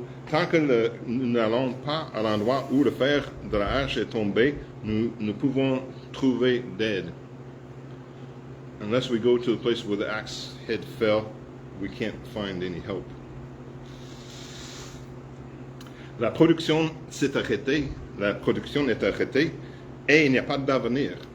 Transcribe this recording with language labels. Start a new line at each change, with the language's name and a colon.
French: Tant que nous n'allons pas à l'endroit où le fer de la hache est tombé, nous ne pouvons trouver d'aide.
English: Unless we go to the place where the axe head fell, we can't find any help.
French: La production s'est arrêtée, la production est arrêtée, et il n'y a pas d'avenir.